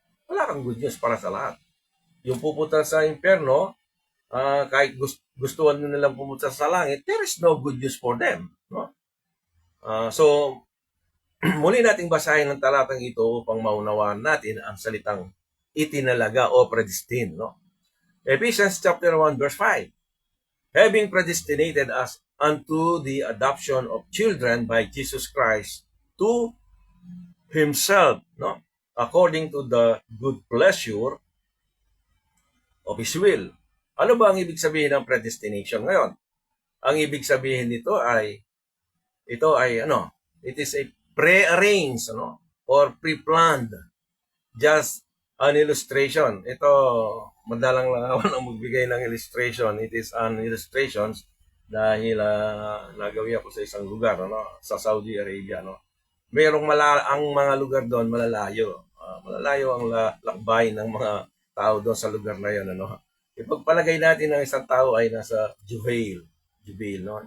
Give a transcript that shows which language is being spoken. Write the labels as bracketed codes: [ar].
[tl] Wala kang good news para sa lahat. Yung pupunta sa impyerno, kahit gustuhan nyo nilang pumunta sa langit, [en] there is no good news for them. [tl] No? So, muli nating basahin ang talatang ito upang maunawaan natin ang salitang itinalaga o predestined, no? Ephesians chapter 1 verse 5. [en] Having predestinated us unto the adoption of children by Jesus Christ to Himself, no? According to the good pleasure of His will. [tl] Ano ba ang ibig sabihin ng predestination ngayon? Ang ibig sabihin nito ay, [en] it is a pre-arranged, or pre-planned. Just an illustration. [tl] Ito, madalang lang ako na magbigay ng illustration. [en] It is an illustrations [tl] dahil nagawi ako sa isang lugar, sa Saudi Arabia, ang mga lugar doon malalayo. Malalayo ang lakbay ng mga tao doon sa lugar na yon, Ipagpalagay natin ng isang tao ay nasa Jubail, no?